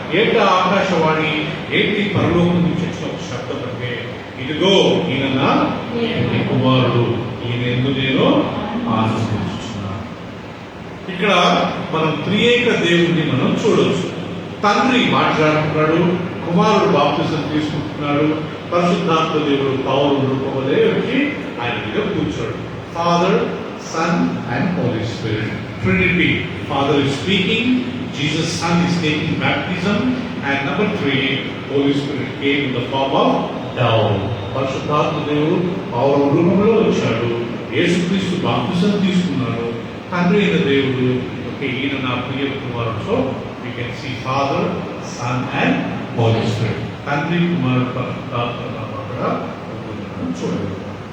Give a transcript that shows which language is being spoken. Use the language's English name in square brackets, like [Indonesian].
[Telugu] ఏంటి ఆకాశవాణి? ఏంటి పరలోకం నుంచి వచ్చిన ఒక శబ్దం అంటే, ఇదిగో ఈయన నా కుమారుడు, ఈయన ఎందు నేను ఆశిస్తున్నాను. ఇక్కడ మనం త్రియేక దేవుడిని మనం చూడవచ్చు. తండ్రి మాట్లాడుతున్నాడు, కుమారుడు బాప్తిసం తీసుకుంటున్నాడు, పరిశుద్ధాత్మ దేవుడు పావురం రూపం వలె వచ్చి ఆయన మీద కూర్చోడు. [English] Father, Son and Holy Spirit. Trinity. Father is speaking, Jesus Son is taking baptism, and number 3, Holy Spirit came in the form of dove. [Telugu] పరిశుద్ధాత్మ దేవుడు పావురం రూపంలో వచ్చాడు, యేసుక్రీస్తు బాప్తిసం తీసుకున్నాడు. తండ్రి అయిన దేవుడు ఈయన నా ప్రియ కుమారుడు. [English] So we can see Father, Son and Holy Spirit. [Telugu] తండ్రి కుమారుడు పరిశుద్ధాత్మ అక్కడ చూడగలుగుతాం.